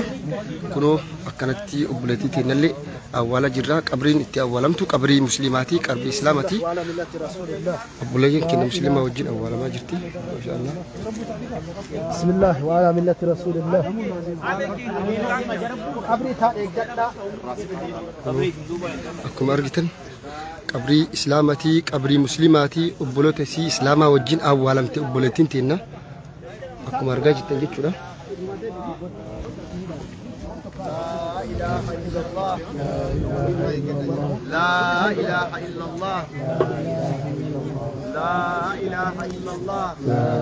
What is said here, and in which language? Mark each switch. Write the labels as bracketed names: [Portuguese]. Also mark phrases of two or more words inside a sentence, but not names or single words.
[Oromo] Kunoo akkanatti obboleettii teenyallee awwaala jirra. Qabriin itti awwaalamtu qabrii muslimaatii qabrii islaamaatii obboleeyyiin keenya muslimaa wajjin awwaalamaa jirti. [Arabic] ما شاء الله. بسم الله وعلى ملة رسول الله. [Oromo] Qabrii taa'ee gadda. Akkuma argitan qabrii islaamaatii qabrii muslimaatii obboloota isii islaamaa wajjin awwaalamte obboleettiin teenya akkuma argaa jirtan jechuudha. [Arabic] لا إله إلا الله لا إله إلا الله لا